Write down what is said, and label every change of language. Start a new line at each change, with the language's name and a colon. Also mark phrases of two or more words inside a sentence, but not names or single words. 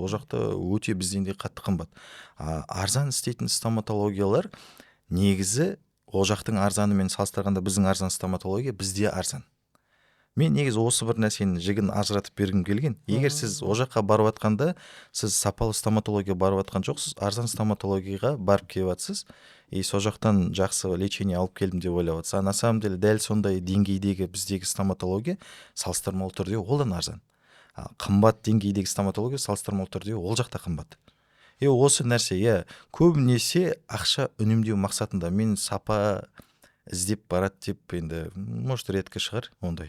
Kazakh: Ол жақта өте бізден де қатты қымбат. Арзан істейтін стоматологиялар негізі ол жақтың арзанымен салыстырғанда біздің арзан стоматология бізде арзан. Мен негізі осы бір нәрсені жігін ажыратып бергім келген. Егер сіз о жаққа барып жатқанда, сіз сапалы стоматология барып жатқан жоқсыз, арзан стоматологияға барып келіп жатсыз, и сол жақтан жақсы лечение алып келдім деп ойлап жатсыз.
Russian: А на самом деле
Kazakh: дәл сондай деңгейдегі біздегі стоматология салыстырмалы түрде олдан арзан. Қымбат деңгейдегі стоматология салыстырмалы түрде ол жақта қымбат. Осы нәрсе, көбінесе ақша үнемдеу мақсатында мен сапа іздеп барады деп енді, может, редкі шығар ондай.